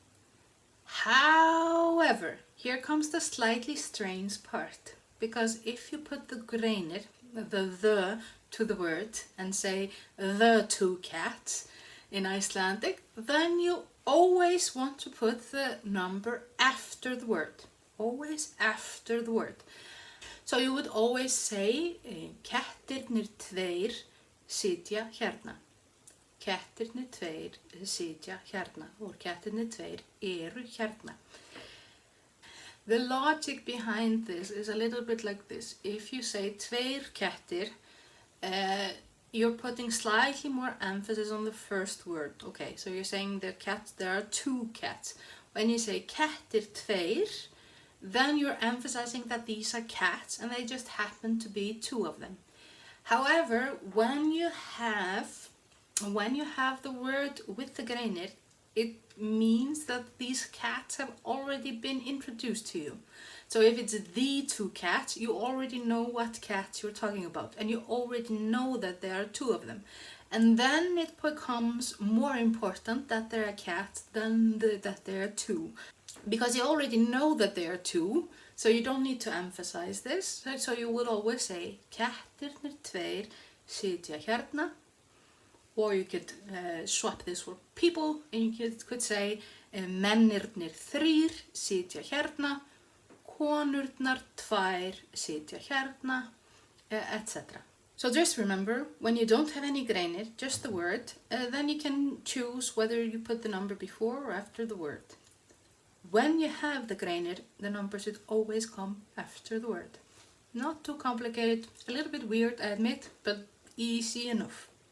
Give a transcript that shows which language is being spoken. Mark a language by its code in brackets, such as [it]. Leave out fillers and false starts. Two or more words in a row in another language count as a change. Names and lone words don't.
[en] However, here comes the slightly strange part, because if you put the greinir, the to the word, and say the two cats in Icelandic, then you always want to put the number after the word, always after the word. [is] So you would always say kettirnir tveir sitja hérna. Kettirnir tveir sitja hérna, or kettirnir tveir eru hérna. [en] The logic behind this is a little bit like this. If you say [is] tveir kettir, [en] you're putting slightly more emphasis on the first word. Okay, so you're saying there are two cats. When you say [is] kettir tveir, [en] then you're emphasizing that these are cats and they just happen to be two of them. However, when you have the word with the greinir, it means that these cats have already been introduced to you. So if it's the two cats, you already know what cats you're talking about, and you already know that there are two of them. And then it becomes more important that there are cats than that there are two. Because you already know that there are two, so you don't need to emphasize this. So you would always say [is] kettirnir tveir sitja hérna. [en] Or you could swap this for people, and you could say [is] mennirnir þrír sitja hérna, konurnar tvær sitja hérna, [en] etc. So just remember, when you don't have any greinir, just the word, then you can choose whether you put the number before or after the word. When you have the greinir, the number should always come after the word. Not too complicated, a little bit weird, I admit, but easy enough.